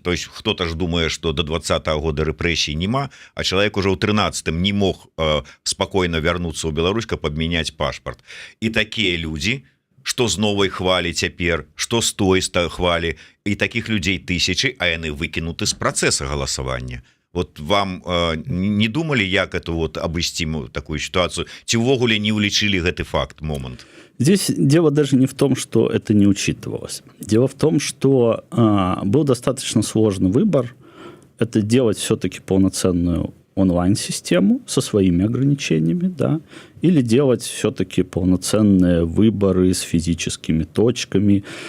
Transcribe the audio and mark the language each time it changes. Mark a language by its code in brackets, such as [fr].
[be] То есть хто-то ж думае, што до 20-го года рэпрэсій няма, а чалавек уже ў 13-м не мог спакойна вярнуцца ў Беларусь, каб абмяняць пашпарт. І такія людзі, што з новай хвалі цяпер, што з той хвалі, і такіх людзей тысячы, а яны выкінуты з працэса галасавання. [ru] Вот вам не думали, як это вот обойти такую ситуацию? [be] Ці ўвогуле не улічили гэты факт, момент? [ru] Здесь дело даже не в том, что это не учитывалось. Дело в том, что был достаточно сложный выбор. Это делать все-таки полноценную онлайн-систему со своими ограничениями, да, или делать все-таки полноценные выборы с физическими точками.